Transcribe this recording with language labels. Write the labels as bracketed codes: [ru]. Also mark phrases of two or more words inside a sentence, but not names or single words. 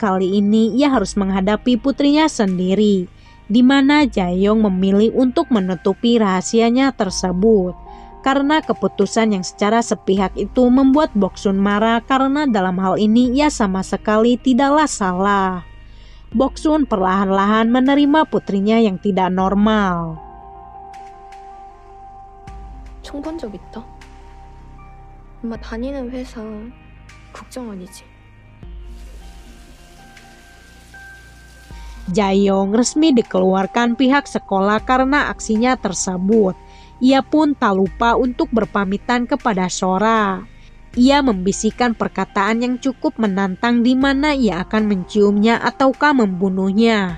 [id] Kali ini ia harus menghadapi putrinya sendiri, di mana Jae-yong memilih untuk menutupi rahasianya tersebut. Karena keputusan yang secara sepihak itu membuat Boksun marah karena dalam hal ini ia sama sekali tidaklah salah. Boksun perlahan-lahan menerima putrinya yang tidak normal. [ko] 총 본 적 있다? 엄마 다니는 회사 국정원이지. [id] Jae-yong resmi dikeluarkan pihak sekolah karena aksinya tersebut. Ia pun tak lupa untuk berpamitan kepada Sora. Ia membisikkan perkataan yang cukup menantang di mana ia akan menciumnya ataukah membunuhnya.